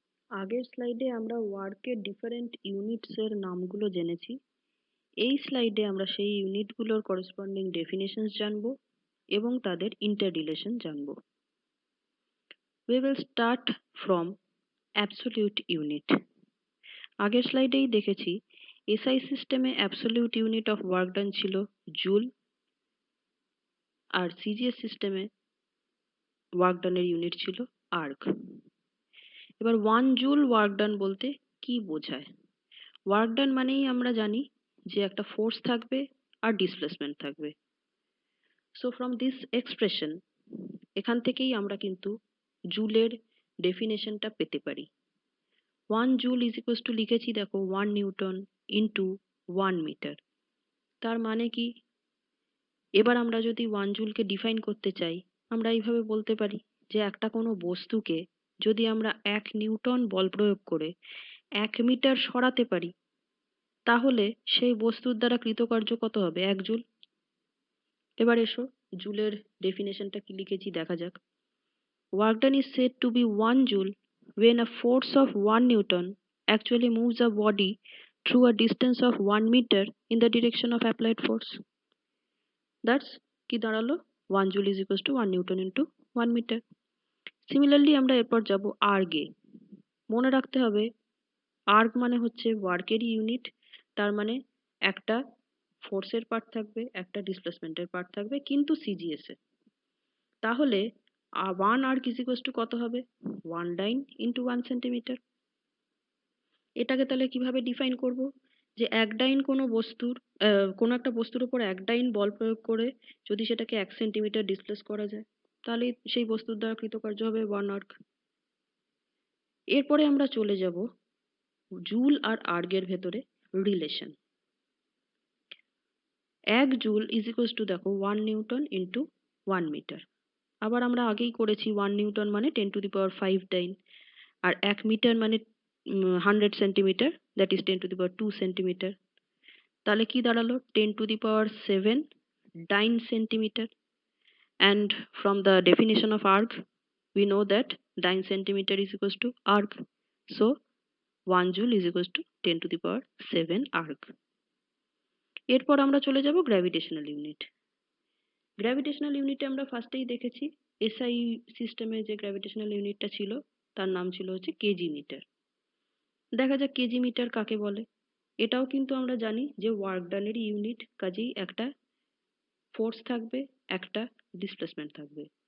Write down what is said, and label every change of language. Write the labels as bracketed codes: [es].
[bn] আগের স্লাইডে আমরা ওয়ার্কের ডিফারেন্ট ইউনিটস এর নামগুলো জেনেছি। এই স্লাইডে আমরা সেই ইউনিটগুলোর করেসপন্ডিং ডেফিনেশনস জানবো এবং তাদের ইন্টাররিলেশন জানবো। [en] We will start from absolute unit. [bn] আগের স্লাইডেই দেখেছি এসআই সিস্টেমে absolute unit of work done ছিল জুল, আর সিজিএস সিস্টেমে ওয়ার্ক ডানের ইউনিট ছিল আর্ক। এবার 1 জুল ওয়ার্ক ডান বলতে কি বোঝায়? ওয়ার্ক ডান মানেই আমরা জানি যে একটা ফোর্স থাকবে আর ডিসপ্লেসমেন্ট থাকবে। [en] so from this expression, [bn] এখান থেকেই আমরা কিন্তু জুলের ডেফিনেশনটা পেতে পারি। 1 জুল ইজ ইকুয়ালস টু লিখেছি দেখো 1 নিউটন ইন্টু 1 মিটার। তার মানে কি? এবার আমরা যদি 1 জুলকে ডিফাইন করতে চাই, আমরা এইভাবে বলতে পারি যে একটা কোনো বস্তুকে যদি আমরা 1 নিউটন বল প্রয়োগ করে 1 মিটার সরাতে পারি, তাহলে সেই বস্তুর দ্বারা কৃতকার্য কত হবে? 1 জুল। এবার এসো জুলের ডেফিনেশনটা কি লিখেছি দেখা যাক। [en] Work done is said to be 1 joule when a force of 1 newton actually moves a body through a distance of 1 meter in the direction of applied force. That's [bn] কি দাঁড়ালো [en] 1 joule is equals to 1 newton into 1 meter. [bn] Similarly আমরা এরপর যাব আর্গে। মনে রাখতে হবে erg মানে হচ্ছে ওয়ার্কের ইউনিট, তার মানে একটা ফোর্সের পার্ট থাকবে, একটা ডিসপ্লেসমেন্টের পার্ট থাকবে, কিন্তু সিজিএস এ। তাহলে 1 আর্ক ইজ ইকুয়ালস টু কত হবে? 1 ডাইন ইন্টু 1 সেন্টিমিটার। এটাকে তাহলে কিভাবে ডিফাইন করব? যে এক ডাইন কোনো একটা বস্তুর উপর এক ডাইন বল প্রয়োগ করে যদি সেটাকে 1 সেন্টিমিটার ডিসপ্লেস করা যায়, তাহলে সেই বস্তুর দ্বারা কৃতকার্য হবে 1 আর্ক। এরপরে আমরা চলে যাব জুল আর আর্গের ভেতরে relation. 1 joule is equals to দেখো 1 নিউটন ইন্টু 1 মিটার। আবার আমরা আগেই করেছি 1 নিউটন মানে 10 to the power 5 dine, আর 1 metre মানে 100 centimetre, [en] that is [bn] 10 to the power 2 centimetre. তাহলে কি দাঁড়ালো 10 to the power 7 dine centimetre. [en] And from the definition of arc, we know that dyne centimeter is equals to arc. So 1 joule is equals to 10 to the power 7 arc. [bn] এরপর আমরা চলে যাব gravitational unit. Gravitational ইউনিটে আমরা ফার্স্টেই দেখেছি SI সিস্টেমে যে গ্র্যাভিটেশনাল ইউনিটটা ছিল তার নাম ছিল হচ্ছে কেজি মিটার। দেখা যাক কেজি মিটার কাকে বলে। এটাও কিন্তু আমরা জানি যে ওয়ার্ক ডানের ইউনিট, কাজেই একটা ফোর্স থাকবে, একটা ডিসপ্লেসমেন্ট থাকবে।